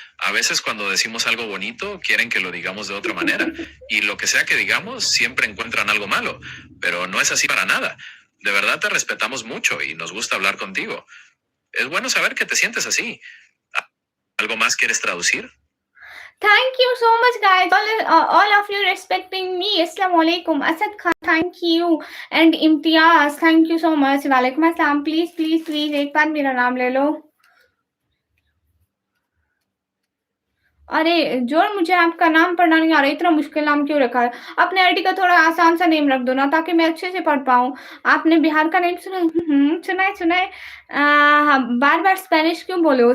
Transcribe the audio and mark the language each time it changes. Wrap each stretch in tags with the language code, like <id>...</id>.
<es>A veces cuando decimos algo bonito, quieren que lo digamos de otra manera. Y lo que sea que digamos, siempre encuentran algo malo. Pero no es así para nada. De verdad te respetamos mucho y nos gusta hablar contigo. Es bueno saber que te sientes así. ¿Algo más quieres traducir?</es> <en>Thank you so much, guys. All of you respecting me. Assalamu alaikum. Asad Khan, thank you. And Imtiaz, thank you so much. Walaikum assalam. Please, please, please,</en> <hi>एक बार मेरा नाम ले लो। अरे जोर, मुझे आपका नाम पढ़ना नहीं आ रहा, इतना मुश्किल नाम क्यों रखा है? अपने आईडी का थोड़ा आसान सा नेम रख दो ना, ताकि मैं अच्छे से पढ़ पाऊँ। आपने बिहार का नेम सुना है? सुना है, सुना है। बार-बार स्पेनिश क्यों बोले हो?</hi>